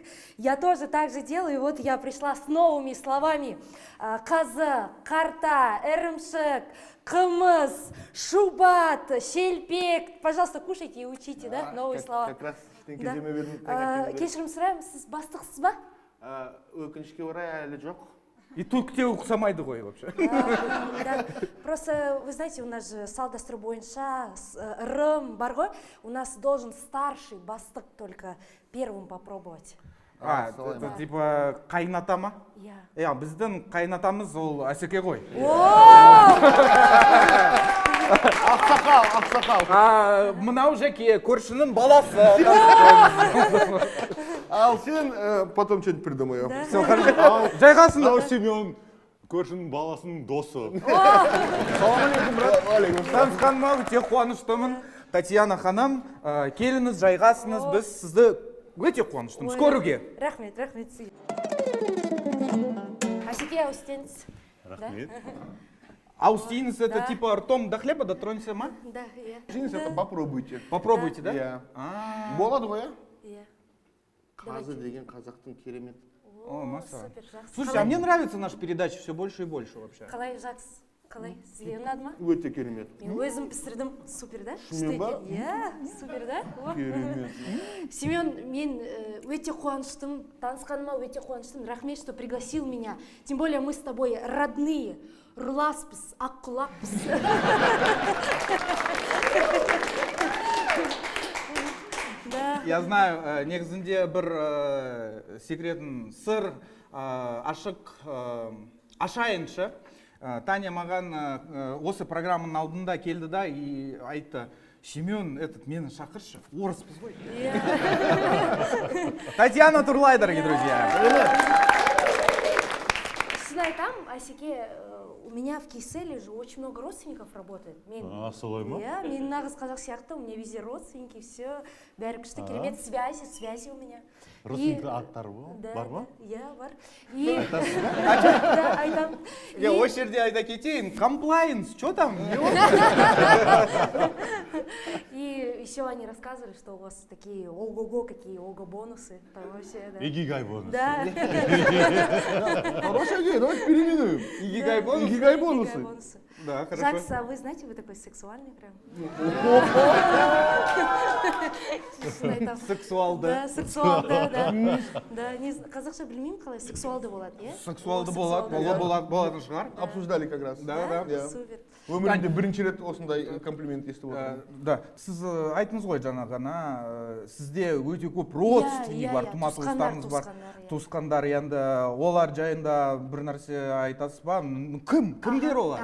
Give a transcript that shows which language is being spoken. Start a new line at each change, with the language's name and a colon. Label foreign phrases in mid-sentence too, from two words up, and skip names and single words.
Russian: Я тоже так же делаю, и вот я пришла с новыми словами.
Kazakh: Қазы, карта, ірімшік, қымыз, шубат, шелпек.
Russian: Пожалуйста, кушайте и учите, да, новые слова. Как раз
Kazakh: теңкелдеме бердім. Кешірім сұраймын, сіз бастықсыз ба? Өкінішке орай әлі жоқ. И түкте ұқсамайды ғой вообще.
Russian: Да. Просто, вы знаете, у нас же
Kazakh: салт дәстүр бойынша рым бар ғой,
Russian: у нас должен старший бастық только первым попробовать. Это типа
Kazakh: қайната ма? Иә. Біздің қайнатамыз ол Асеке ғой. Ақсақал. Мынау Жеке, көршінің баласы. Ал сен
Russian: потом что-нибудь придумаю.
Kazakh: Жайғасын. Ал Семен, көршінің баласының досы.
Arabic: Салам алейкум, брат.
Kazakh: Танысқаныма өте қуаныштымын. Татьяна ханым, келіңіз, жайғасыңыз, біз сізді өте қуаныштымыз. Көруге. Рахмет. Асеке, аустеніз. Рахмет.
Russian: Аустинец это типа ртом до хлеба дотронься, ма?
Kazakh: Да, иә. Жеңіс,
Russian: это попробуйте. Попробуйте, да?
Kazakh: Иә. Болады ғой, Иә. Қазы деген қазақтың керемет.
Russian: О, масса.
Kazakh: Супер, жақсы.
Russian: Слушайте, а мне нравится наша передача все больше и больше вообще.
Kazakh: Қалай жақсы? Қалай? Сізге ұнады ма? Өте керемет. Мен өзім пісірдім. Супер, да? Шынымен ба? Иә, супер, да? Керемет. Семен, мен өте қуаныштым, танысқаныма өте қуаныштым. Рахмет,
Russian: что пригласил меня. Тем более мы с тобой родные.
Kazakh: Руласпыз, аққұлақпыз.
Russian: Я знаю,
Kazakh: негізінде бір секретін сыр ашық ашайыншы. Таня маған осы программаның алдында келді да и айтты: Семен, мені шақыршы, орыспыз ғой.
Russian: Татьяна Турлай, дорогие друзья.
Kazakh: Шын айтам, Асеке,
Russian: у меня в Киселе же очень много родственников работает.
Kazakh: Солай ма? Иә, мен нағыз қазақ сияқты,
Russian: у меня везде родственники, все,
Kazakh: бәрі күшті, керемет,
Russian: связи у меня.
Kazakh: Родственниктер аттары бар ма? Иә, бар. Да, айтам. Я осы жерде айта кетейін, комплайнс,
Russian: что там? И еще они рассказывали, что у вас такие ого-го, какие ого-бонусы. Там вообще, да.
Kazakh: Игигай бонусы.
Russian: Да. Хорошая идея, давайте переименуем.
Kazakh: Игигай бонусы? Игигай бонусы.
Russian: Да, хорошо. Жакс, а вы знаете, вы такой сексуальный прям.
Kazakh: Сексуалды. Да, сексуалды, да. Да, қазақша білмеймін қалай, сексуалды болады, иә? Сексуалды болады, болатын шығар.
Russian: Обсуждали как раз. Да. Супер.
Kazakh: Өмірімде бірінші рет осындай комплимент естіп отырмын. Да, сіз айтыңыз ғой жаңа ғана, сізде өте көп родственник бар, тума туыстарыңыз бар. туысқандар енді олар жайында бір нәрсе айтасыз ба? Кімдер олар?